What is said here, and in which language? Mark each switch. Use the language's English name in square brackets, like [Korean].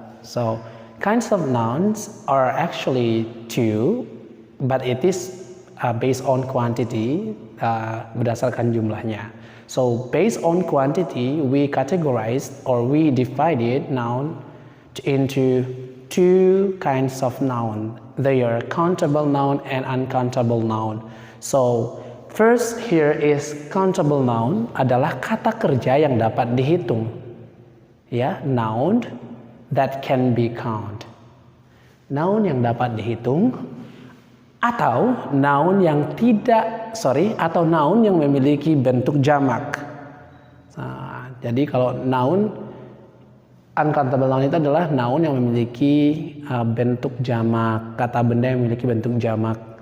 [English] So, kinds of nouns are actually two, but it is based on quantity, [Indonesian] berdasarkan jumlahnya. [English] So, based on quantity, we categorize or we divided noun into two kinds of noun. They are countable noun and uncountable noun. So, first here is countable noun [Indonesian] adalah kata kerja yang dapat dihitung. [English] Ya, noun that can be count. [Indonesian] Noun yang dapat dihitung atau noun yang atau noun yang memiliki bentuk jamak. Nah, jadi kalau noun uncountable noun itu adalah noun yang memiliki bentuk jamak, kata benda yang memiliki bentuk jamak.